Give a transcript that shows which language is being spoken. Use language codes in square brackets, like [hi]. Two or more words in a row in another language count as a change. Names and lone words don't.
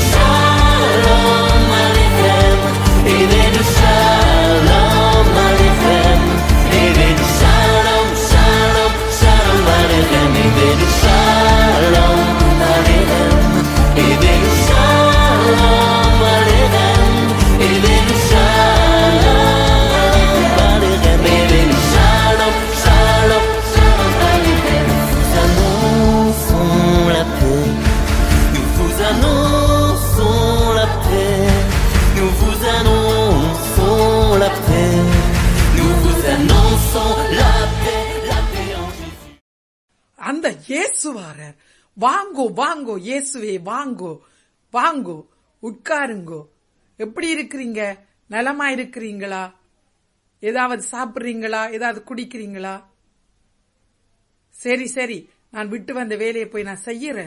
[he] שלום עליכם, הבאנו שלום עליכם, הבאנו שלום, שלום, שלום עליכם, הבאנו שלום עליכם, הבאנו שלום עליכם, הבאנו שלום עליכם, הבאנו שלום, שלום, שלום עליכם. [fr] Nous vous annonçons la paix, nous vous annonçons la paix, nous vous annonçons la paix, la paix en Jésus. [ta] அந்த இயேசுவாரர். வாங்கோ வாங்கோ இயேசுவே, வாங்கோ வாங்கோ, உட்காருங்கோ. எப்படி இருக்கிறீங்க? நலமா இருக்கிறீங்களா? ஏதாவது சாப்பிடுறீங்களா? ஏதாவது குடிக்கிறீங்களா? சரி சரி, நான் விட்டு வந்த வேலையை போய் நான் செய்யறேன்.